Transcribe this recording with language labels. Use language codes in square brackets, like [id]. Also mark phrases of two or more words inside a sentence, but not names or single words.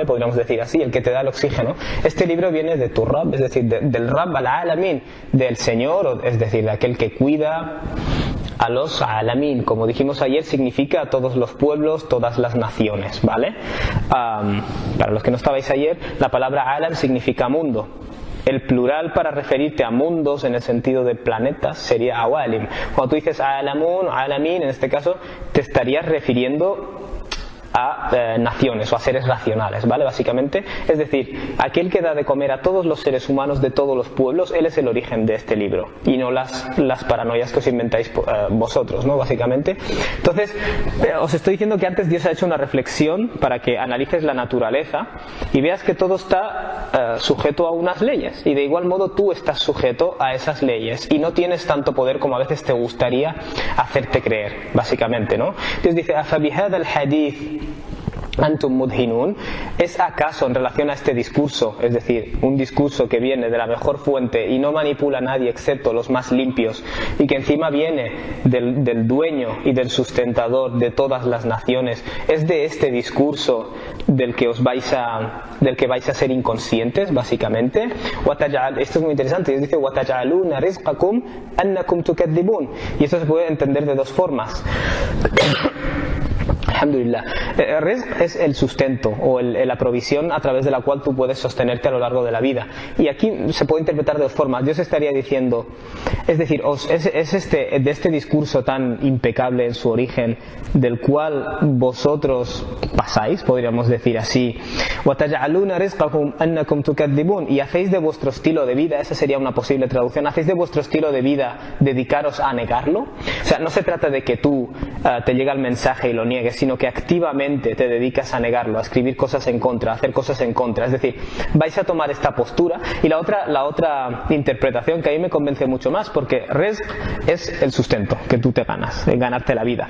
[es] Podríamos decir así, el que te da el oxígeno. Este libro viene de tu Rab, es decir, del [ar] رب العالمين, [es] del Señor, es decir, de aquel que cuida a los alamin, como dijimos ayer, significa a todos los pueblos, todas las naciones, ¿vale? Para los que no estabais ayer, la palabra alam significa mundo. El plural para referirte a mundos en el sentido de planetas sería awalim. Cuando tú dices [ar] عالمون، عالمين, [es] en este caso, te estarías refiriendo a naciones o a seres racionales, ¿vale? Básicamente, es decir, aquel que da de comer a todos los seres humanos de todos los pueblos, él es el origen de este libro y no las paranoias que os inventáis vosotros, ¿no? Básicamente. Entonces, os estoy diciendo que antes Dios ha hecho una reflexión para que analices la naturaleza y veas que todo está sujeto a unas leyes, y de igual modo tú estás sujeto a esas leyes y no tienes tanto poder como a veces te gustaría hacerte creer, básicamente, ¿no? Dios dice, [ar] أفبهذا الحديث أنتم مدهنون, [es] ¿es acaso en relación a este discurso, es decir, un discurso que viene de la mejor fuente y no manipula a nadie excepto los más limpios, y que encima viene del dueño y del sustentador de todas las naciones, es de este discurso del que vais a ser inconscientes, básicamente? Esto es muy interesante, dice [ar] وَتَجْعَلُونَ رِزْقَكُمْ أَنَّكُمْ تُكَذِّبُونَ, [es] y esto se puede entender de dos formas. Alhamdulillah. Rizq es el sustento o la provisión a través de la cual tú puedes sostenerte a lo largo de la vida. Y aquí se puede interpretar de dos formas. Dios estaría diciendo, es decir, de este discurso tan impecable en su origen, del cual vosotros pasáis, podríamos decir así, [ar] وَتَجْعَلُونَ رِزْقَكُمْ أَنَّكُمْ تُكَذِّبُونَ, [es] y hacéis de vuestro estilo de vida, esa sería una posible traducción, hacéis de vuestro estilo de vida dedicaros a negarlo. O sea, no se trata de que tú te llega el mensaje y lo niegues, sino que activamente te dedicas a negarlo, a escribir cosas en contra, a hacer cosas en contra. Es decir, vais a tomar esta postura. Y la otra interpretación que a mí me convence mucho más, porque rizq es el sustento que tú te ganas, ganarte la vida.